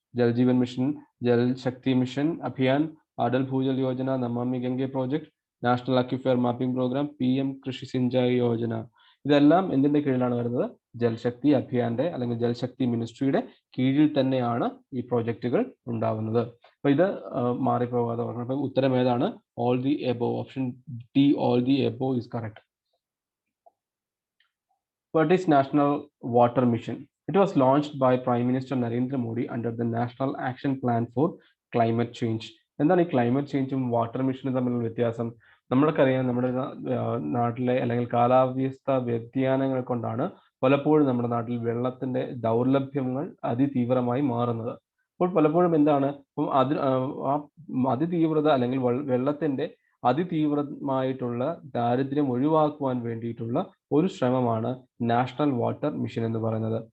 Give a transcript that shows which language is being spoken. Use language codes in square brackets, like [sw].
[ml] Jal Jeevan mission, Jal Shakti mission Abhiyan, Atal Bhujal Yojana, Namami Gange project, national അക്വിഫയർ mapping programme, PM കൃഷി സിഞ്ചായി യോജന. ഇതെല്ലാം എന്തിന്റെ കീഴിലാണ് വരുന്നത്? ജൽശക്തി അഭിയാന്റെ അല്ലെങ്കിൽ ജൽശക്തി മിനിസ്ട്രിയുടെ കീഴിൽ തന്നെയാണ് ഈ പ്രോജക്റ്റുകൾ ഉണ്ടാവുന്നത്. അപ്പൊ ഇത് മാറിപ്പോകാതെ ഓർക്കണം. അപ്പൊ ഉത്തരം ഏതാണ്? [en] All the above. Option D, all the above is correct. What is National Water Mission? It was launched by Prime Minister Narendra Modi under the National Action Plan for Climate Change. [ml] എന്താണ് ഈ climate ചേഞ്ചും water മിഷനും തമ്മിലുള്ള വ്യത്യാസം? നമ്മൾക്കറിയാം, നമ്മുടെ നാട്ടിലെ അല്ലെങ്കിൽ കാലാവസ്ഥ വ്യതിയാനങ്ങൾ കൊണ്ടാണ് പലപ്പോഴും നമ്മുടെ നാട്ടിൽ വെള്ളത്തിന്റെ ദൗർലഭ്യങ്ങൾ അതിതീവ്രമായി മാറുന്നത്. അപ്പോൾ പലപ്പോഴും എന്താണ്, അപ്പം അതിതീവ്രത അല്ലെങ്കിൽ വെള്ളത്തിന്റെ അതിതീവ്രമായിട്ടുള്ള ദാരിദ്ര്യം ഒഴിവാക്കുവാൻ വേണ്ടിയിട്ടുള്ള ഒരു ശ്രമമാണ് നാഷണൽ വാട്ടർ മിഷൻ എന്ന് പറയുന്നത്.